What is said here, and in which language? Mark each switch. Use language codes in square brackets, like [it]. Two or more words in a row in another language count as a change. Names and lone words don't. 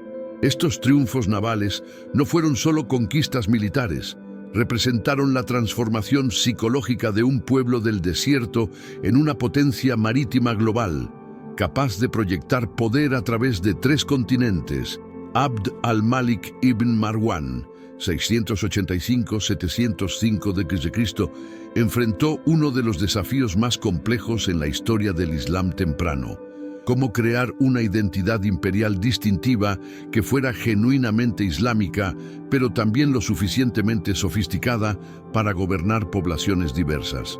[es] Estos triunfos navales no fueron solo conquistas militares, representaron la transformación psicológica de un pueblo del desierto en una potencia marítima global, capaz de proyectar poder a través de 3 continentes. Abd al-Malik ibn Marwan, 685-705 d.C., enfrentó uno de los desafíos más complejos en la historia del Islam temprano: cómo crear una identidad imperial distintiva que fuera genuinamente islámica, pero también lo suficientemente sofisticada para gobernar poblaciones diversas.